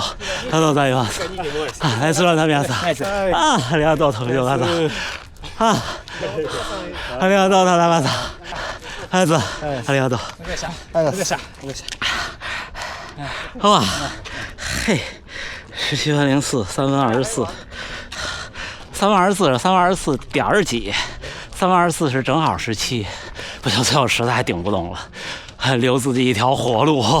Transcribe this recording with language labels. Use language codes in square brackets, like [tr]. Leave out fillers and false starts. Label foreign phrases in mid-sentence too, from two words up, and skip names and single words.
[ja] ありがとうございます。ナイスランナー皆さん。ありがとうとよかった。ありがとう田中さん。ありがとう。 [zh] 好吧，嘿，17分04，3分24，3分24点几，3分24是正好17，不行，最后实在顶不动了，还留自己一条活路。